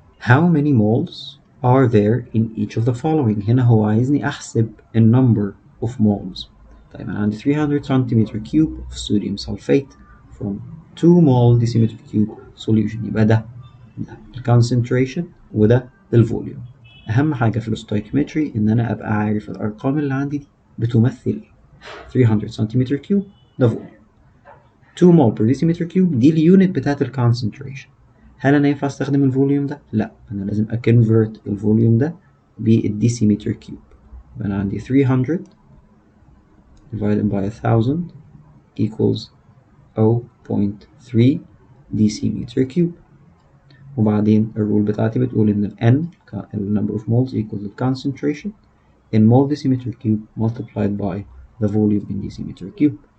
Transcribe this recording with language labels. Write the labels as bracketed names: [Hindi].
[English] How many moles are there in each of the following؟ [Arabic] هنا هو عايزني أحسب [English] the number of moles. [Arabic] طيب أنا عندي [English] 300 centimeter cube of sodium sulfate from 2 mole decimeter cube solution، يبقى ده concentration وده الفوليوم. [Arabic] أهم حاجة في الستويكيومتري إن أنا أبقى عارف الأرقام اللي عندي دي بتمثل 300 centimeter cube ده فوليوم، 2 mole per decimeter cube دي اليونت بتاعت الكونسنتريشن. هل أنا ينفع أستخدم الفوليوم ده؟ لأ، أنا لازم أكونفرت الفوليوم ده بالديسيمتر كيوب. [English] يبقى أنا عندي 300 divided by 1000 equals 0.3 decimeter cube. [Arabic] وبعدين الرول بتاعتي بتقول إن ال [English] N ال number of moles equals the concentration in mole decimeter cube multiplied by the volume in decimeter cube.